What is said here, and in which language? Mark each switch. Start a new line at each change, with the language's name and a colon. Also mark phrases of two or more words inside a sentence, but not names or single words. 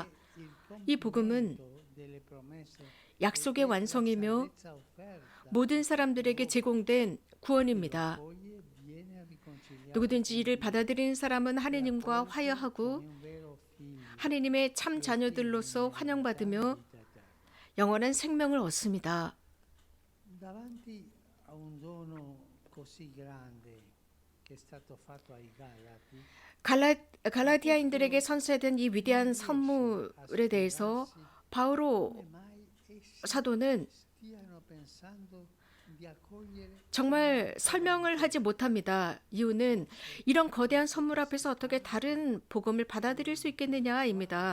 Korean: 이 복음은 약속의 완성이며 모든 사람들에게 제공된 구원입니다. 누구든지 이를 받아들이는 사람은 하느님과 화해하고 하느님의 참 자녀들로서 환영받으며 영원한 생명을 얻습니다.
Italian: davanti a un dono così grande che è stato fatto ai Galati.
Korean: 갈라디아인들에게 선사된 이 위대한 선물에 대해서 바오로 사도는 정말 설명을 하지 못합니다. 이유는 이런 거대한 선물 앞에서 어떻게 다른 복음을 받아들일 수 있겠느냐입니다.